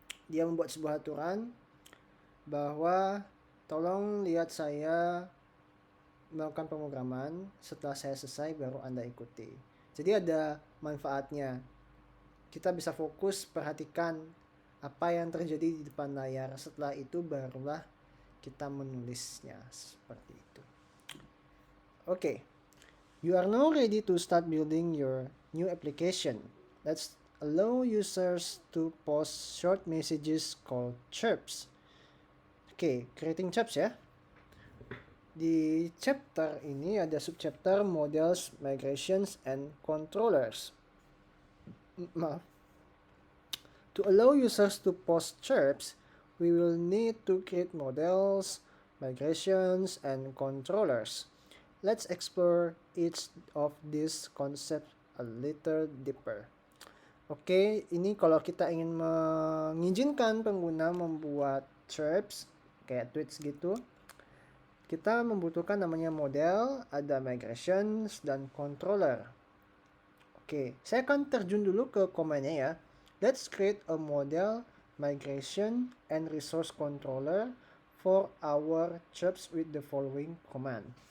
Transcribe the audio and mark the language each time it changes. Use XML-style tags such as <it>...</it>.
<id>Dia membuat sebuah aturan bahwa tolong lihat saya melakukan pemrograman, setelah saya selesai baru Anda ikuti. Jadi ada manfaatnya. Kita bisa fokus perhatikan apa yang terjadi di depan layar. Setelah itu barulah kita menulisnya seperti itu. Oke.</id> <en>You are now ready to start building your new application. Let's allow users to post short messages called chirps.</en> <id>Oke,</id> <en>creating chirps</en> <id>ya. Di chapter ini ada subchapter models, migrations, and controllers. Maaf.</id> <en>To allow users to post chirps, we will need to create models, migrations, and controllers. Let's explore each of these concepts a little deeper.</en> <id>Oke, ini kalau kita ingin mengizinkan pengguna membuat chirps, kayak tweets gitu, kita membutuhkan namanya model, ada migrations, dan controller. Oke, saya akan terjun dulu ke komennya ya.</id> <en>Let's create a model, migration, and resource controller for our chirps with the following command.</en>